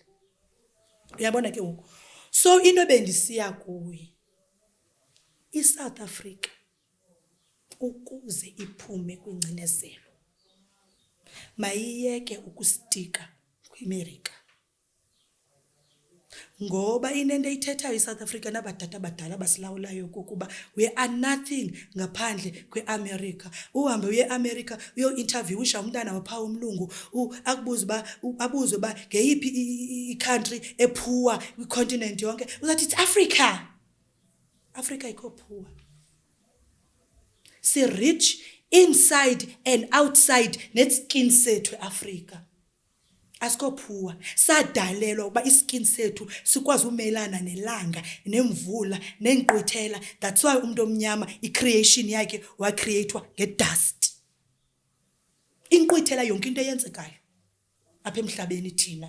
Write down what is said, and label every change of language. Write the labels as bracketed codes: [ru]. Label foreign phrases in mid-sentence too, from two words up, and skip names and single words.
[xh] Uyabona ke ngoku so into bendisiya kuye iSouth Africa ukuze iphume kwingcinezelo mayiyeke ukustika kwiAmerica ngoba inento ithethayo iSouth Africa nabadala abadala basilawulayo kokuba [en] we are nothing [xh] ngaphandle kweAmerica. Uhambe uye eAmerica uyo-interviewisha umntana wapha umlungu abuze ba ngeyiphi i-country ephuwa kwicontinent yonke uzathi [en] it's Africa. [xh] Africa ikho phuwa. Si [en] rich inside and outside [xh] netskin sethu eAfrica. Asikophuwa sadalelwa uba iskin sethu sikwazi umelana nelanga nemvula nenqwithela. [en] That's why [xh] umuntu omnyama icreation yakhe wa createwa ngedust. Inqwithela yonke into eyenzekayo apha emhlabeni thina.